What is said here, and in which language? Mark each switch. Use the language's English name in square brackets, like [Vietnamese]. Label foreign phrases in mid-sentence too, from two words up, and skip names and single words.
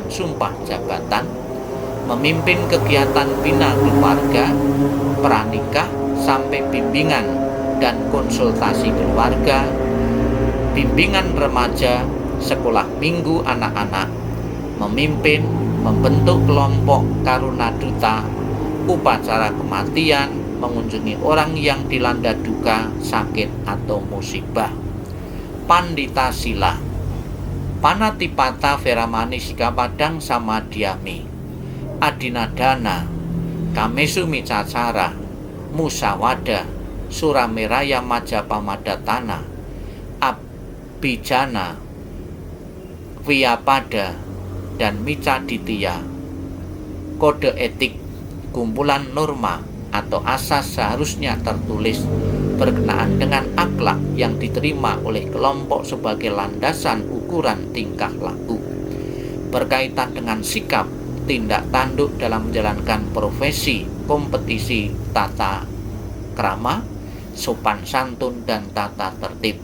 [Indonesian] sumpah jabatan, memimpin kegiatan bina keluarga, pranikah sampai bimbingan dan konsultasi keluarga, bimbingan remaja, sekolah minggu anak-anak, memimpin, membentuk kelompok karuna duta, upacara kematian, mengunjungi orang yang dilanda duka, sakit, atau musibah. [Pali] Pandita sila, panatipata veramani sikapadang samadhyami, adinadana, kamesu micacara, musawada, surameraya majapamaddatana, abhijana, viyapada, [Indonesian] dan micaditya. Kode etik, kumpulan norma atau asas seharusnya tertulis berkenaan dengan akhlak yang diterima oleh kelompok sebagai landasan ukuran tingkah laku, berkaitan dengan sikap, tindak tanduk dalam menjalankan profesi, kompetisi, tata krama, sopan santun, dan tata tertib.